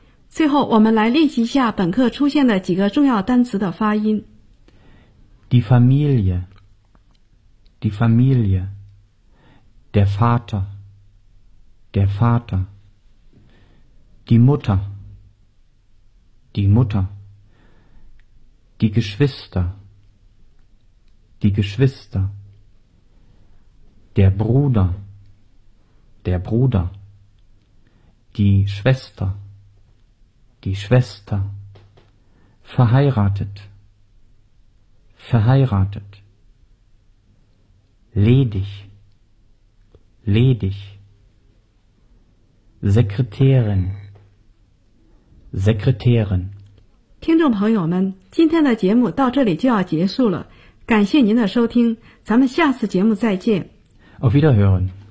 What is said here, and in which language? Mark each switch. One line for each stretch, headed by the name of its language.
Chinese: 最后我们来练习一下本课出现的几个重要单词的发音。
German: Die Familie, die Familie, der Vater, der Vater, die Mutter, die Mutter, die Geschwister, die Geschwister, der Bruder, der Bruder, die Schwester, die Schwester, verheiratet, verheiratet, ledig, ledig, Sekretärin, Sekretärin.
Chinese: 听众朋友们，今天的节目到这里就要结束了，感谢您的收听，咱们下次节目再见。
German: Auf Wiederhören.